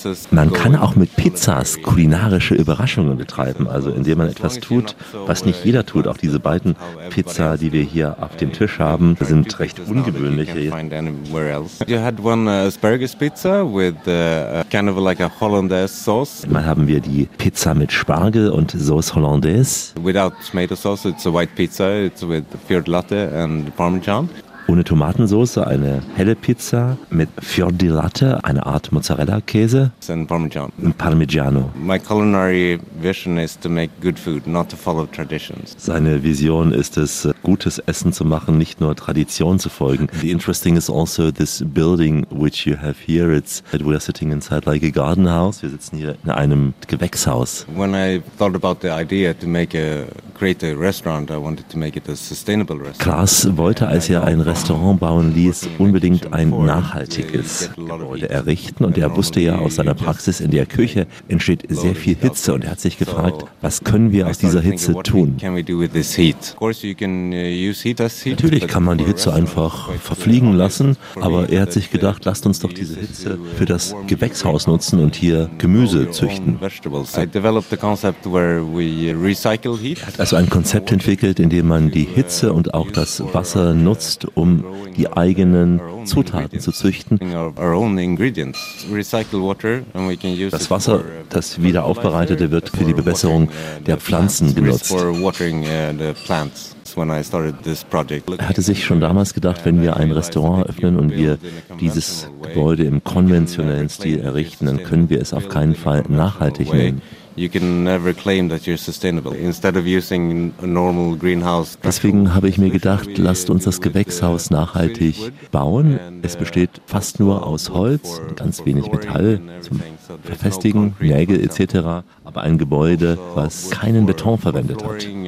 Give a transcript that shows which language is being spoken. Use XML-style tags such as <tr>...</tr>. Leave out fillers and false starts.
<de>Man kann auch mit Pizzas kulinarische Überraschungen betreiben, also indem man etwas tut, was nicht jeder tut. Auch diese beiden Pizza, die wir hier auf dem Tisch haben, sind recht ungewöhnlich.</de> <en>You had one asparagus pizza with kind of like a Hollandaise sauce.</en> <de>Einmal haben wir die Pizza mit Spargel und Sauce Hollandaise.</de> <en>Without tomato sauce, it's a white pizza. It's with Fiordilatte and Parmesan.</en> <de>Ohne Tomatensauce, eine helle Pizza mit Fiordilatte, eine Art Mozzarella-Käse.</de> <en>And Parmesan.</en> <de>Und Parmigiano.</de> <en>My culinary vision is to make good food, not to follow traditions.</en> <de>Seine Vision ist es, gutes Essen zu machen, nicht nur Tradition zu folgen.</de> <en>The interesting is also this building which you have here. It's that we are sitting inside like a garden house.</en> <de>Wir sitzen hier in einem Gewächshaus.</de> <en>When I thought about the idea to make a create a restaurant, I wanted to make it a sustainable restaurant.</en> <de>Klaas wollte, als er ein Restaurant bauen ließ, unbedingt ein nachhaltiges Gebäude errichten. Und er wusste ja aus seiner Praxis, in der Küche entsteht sehr viel Hitze. Und er hat sich gefragt, was können wir aus dieser Hitze tun? Natürlich kann man die Hitze einfach verfliegen lassen, aber er hat sich gedacht, lasst uns doch diese Hitze für das Gewächshaus nutzen und hier Gemüse züchten. Er hat also ein Konzept entwickelt, in dem man die Hitze und auch das Wasser nutzt, um die eigenen Zutaten zu züchten. Das Wasser, das wieder aufbereitete, wird für die Bewässerung der Pflanzen genutzt. Er hatte sich schon damals gedacht, wenn wir ein Restaurant öffnen und wir dieses Gebäude im konventionellen Stil errichten, dann können wir es auf keinen Fall nachhaltig nennen.</de> <en>You can never claim that you're sustainable. Instead of using a normal greenhouse.</en> <de>Deswegen habe ich mir gedacht, lasst uns das Gewächshaus nachhaltig bauen. Es besteht fast nur aus Holz, ganz wenig Metall zum Verfestigen, Nägel etc. Aber ein Gebäude, was keinen Beton verwendet hat.</de>